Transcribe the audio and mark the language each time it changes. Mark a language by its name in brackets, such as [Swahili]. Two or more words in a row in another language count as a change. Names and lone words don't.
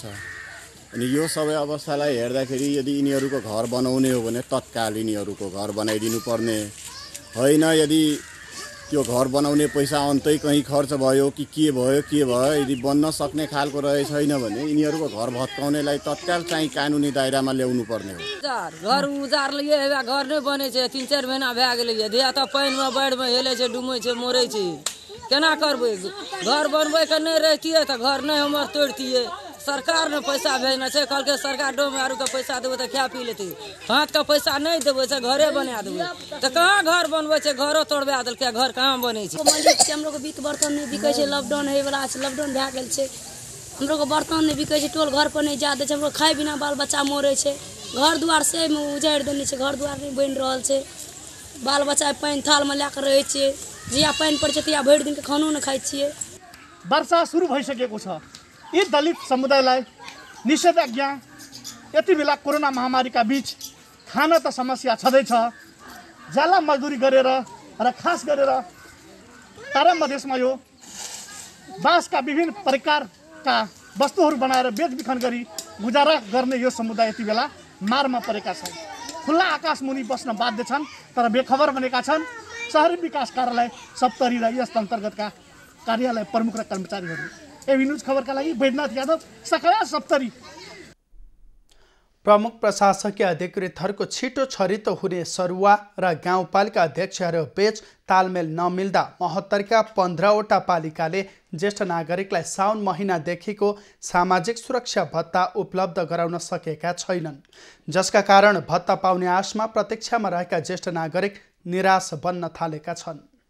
[Nepali] अनि यो सबै अवस्थालाई हेर्दाखेरि यदि यिनीहरूको घर बनाउने हो भने तत्काल यिनीहरूको घर बनाइदिनु पर्ने होइन। यदि त्यो घर बनाउने पैसा अन्तै कहीँ खर्च भयो कि के भयो, यदि बन्न सक्ने खालको छैन भने यिनीहरूको घर भत्काउनेलाई तत्काल चाहिँ कानुनी दायरामा ल्याउनु पर्ने हो। [Maithili] घर उजार लिए घर नै बनै छै, 3-4 महीना भए गेलै। धिया त पानिमे बाढ़िमे हेलै छै, डुमै छै, मरै छै। केना करबै? घर बनबै के नहि रहितियै तऽ घर नहि हमर तोड़तियै। सरकार ने पैसा भेजना छै, कहलकै सरकार डोम आरू के पैसा देबै तऽ खा पी लेतै। हाथ के पैसा नहीं देबै से घरे बना देबै तऽ कहाँ घर बनबै छै? घरो तोड़बा देलकै, घर कहाँ बनै छै? मंदिर छै, हमरो के बीत बर्तन नहीं बिकै छै। लॉकडाउन होय वाला छै, लॉकडाउन भए गेल छै, हमरो के बर्तन नहीं बिकै छै। टोल घर पर नहीं जा दै छै, हमरो खाय बिना बाल बच्चा मरै छै। घर दुआर से उजाड़ि देने छै, घर दुआर नहीं बनि रहल छै। बाल बच्चा पानि थाल में लए के रहै छै, जिया पानि पड़ै छै तिया भरि दिन के खानो न खाइ छियै। [Nepali] वर्षा सुरु भइसकेको छ। यी दलित समुदायलाई निषेधाज्ञा यति बेला कोरोना महामारीका बीच खान त समस्या छँदैछ। जाला मजदुरी गरेर र खास गरेर तारा मधेसमा यो बाँसका विभिन्न प्रकारका वस्तुहरू बनाएर बेचबिखन गरी गुजारा गर्ने यो समुदाय यति बेला मारमा परेका छन्। खुल्ला आकाश मुनि बस्न बाध्य छन्, तर बेखबर बनेका छन् शहरी विकास कार्यालय सप्तरी र यस अन्तर्गतका कार्यालय प्रमुख र कर्मचारीहरू। एबी न्यूज खबरका लागि बैद्यनाथ यादव, सकला सप्तरी। प्रमुख प्रशासकीय अधिकृतहरूको छिटो छरितो हुने सरुवा र गाउँपालिका अध्यक्षहरू बीच तालमेल नमिल्दा महोत्तरका 15वटा पालिकाले ज्येष्ठ नागरिकलाई साउन महिनादेखिको सामाजिक सुरक्षा भत्ता उपलब्ध गराउन सकेका छैनन्, जसका कारण भत्ता पाउने आशमा प्रतीक्षामा रहेका ज्येष्ठ नागरिक निराश बन्न थालेका छन्।